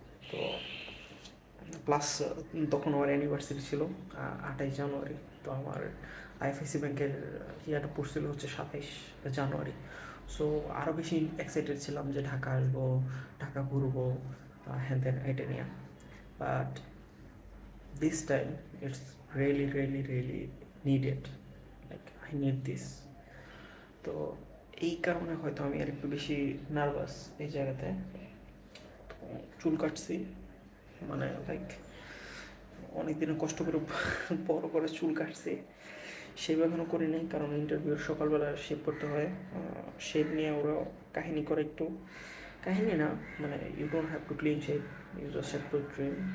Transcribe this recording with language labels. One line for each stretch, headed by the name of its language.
Bangla: তো প্লাস তখন আমার অ্যানিভার্সারি ছিল 28 জানুয়ারি। তো আমার আইএফআইসি ব্যাংকের ইয়াটা পড়ছিল হচ্ছে 27 জানুয়ারি। সো আরও বেশি এক্সাইটেড ছিলাম যে ঢাকা আসবো, ঢাকা ঘুরবো, হ্যান ত্যান এটা নিয়ে।
English: But this time it's really needed, like I need this.
Bangla: তো এই কারণে হয়তো আমি আর একটু বেশি নার্ভাস এই জায়গাতে। তো চুল কাটছি, মানে লাইক অনেক দিনে কষ্ট করে বড় করে চুল কাটছি। শেভ এখনও করি নাই, কারণ ইন্টারভিউর সকালবেলা শেভ করতে হয়। শেভ নিয়ে ওরা কাহিনী করে একটু, কাহিনী না, মানে
English: You don't have to clean shave, you just have to trim.